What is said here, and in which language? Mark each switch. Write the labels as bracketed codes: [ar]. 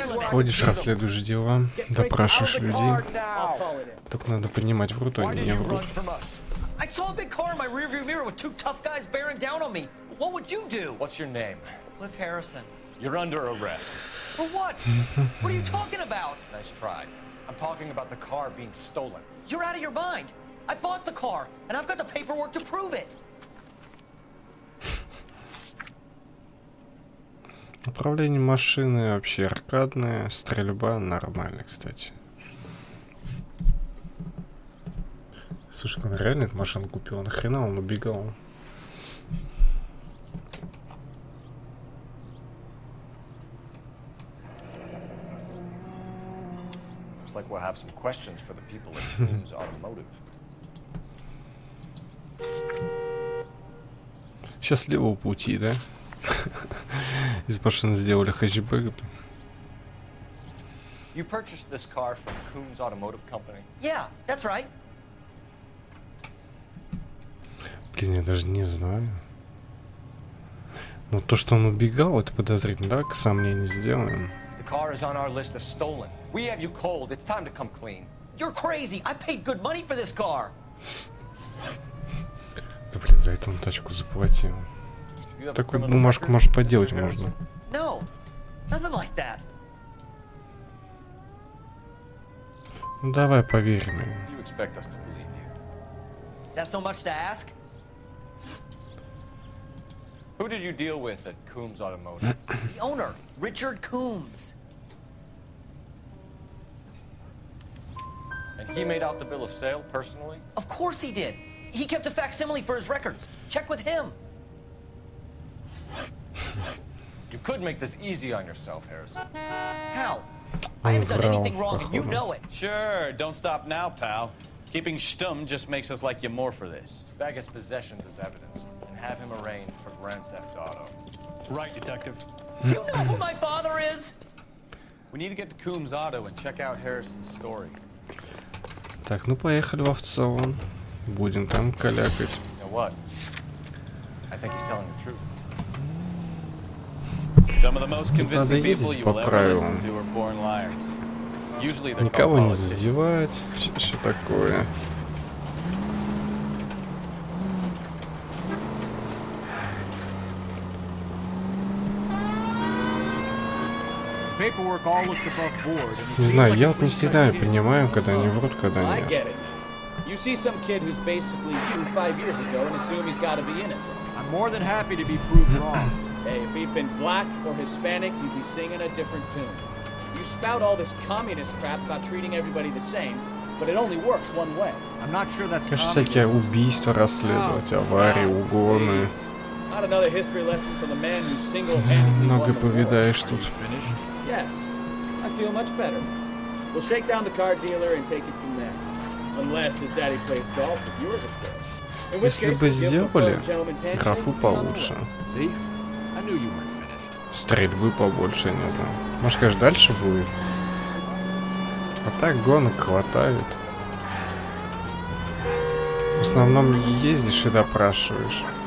[ru] Ходишь, расследуешь дела, допрашиваешь людей. Только надо понимать, врут они, не врут. [en] I saw a big car in my rearview mirror with two tough guys bearing down on me. What would you do? What's your name? Cliff Harrison. You're under arrest. For what? What are you talking about? Nice try. I'm talking about the car being stolen. You're out of your mind. I bought the car, and I've got the paperwork to prove it. [ru] Управление машиной вообще аркадное, стрельба нормально, кстати. Слушай, он реально эту машину купил, нахрена он убегал? [en] Looks like we'll have some questions for the people at Coombs Automotive. [ru] Счастливого пути, да? Из машины сделали хэтчбэк. [en] You purchased this car from Coombs Automotive Company? Yeah, that's right. [ru] Блин, я даже не знаю. Но то, что он убегал, это подозрительно. Давай-ка сомнений сделаем. [en] The car is on our list as stolen. We have you cold. It's time to come clean. You're crazy. I paid good money for this car. [ru] Да, блин, за это он тачку заплатил. Такую бумажку, может, поделать можно. [en] No, nothing like that. [ru] Ну, давай поверим ему. [en] You expect us to believe you? Is that so much to ask? Who did you deal with at Coombs Automotive? The owner, Richard Coombs. And he made out the bill of sale personally? Of course he did. He kept a facsimile for his records. Check with him. You could make this easy on yourself, Harrison. How? I haven't done anything wrong, and you know it. Sure, don't stop now, pal. Keeping stum just makes us like you more for this. Bag his possessions as evidence, and have him arraigned for Grand Theft Auto. Right, detective. You know who my father is? We need to get to Coombs Auto and check out Harrison's story. [ru] Так, ну поехали в Овцован. Будем там калякать. [en] You know what? I think he's telling the truth. Some of the most convincing people you will ever listen to are born liars. Usually they're [ru] Никого не задевать, все такое. Не знаю, я вот не всегда понимаю, когда они врут, когда нет. [en] You see some kid who's basically you 5 years ago and assume he's got to be innocent. I'm more than happy to be proved wrong. Hey, if he'd been black or Hispanic, you'd be singing a different tune. You spout all this communist crap about treating everybody the same, but it only works one way. I'm not sure that's [ru] Конечно, всякие убийства расследовать, аварии, угоны. [en] Not another history lesson for the man who single-handedly [ru] Много повидаешь тут. [en] Yes, I feel much better. We'll shake down the car dealer and take it from there. Unless his daddy plays golf with yours, of course. [ru] Если бы сделали графу получше, стрельбы побольше, не знаю. Может, конечно, дальше будет. А так гонок хватает. В основном ездишь и допрашиваешь.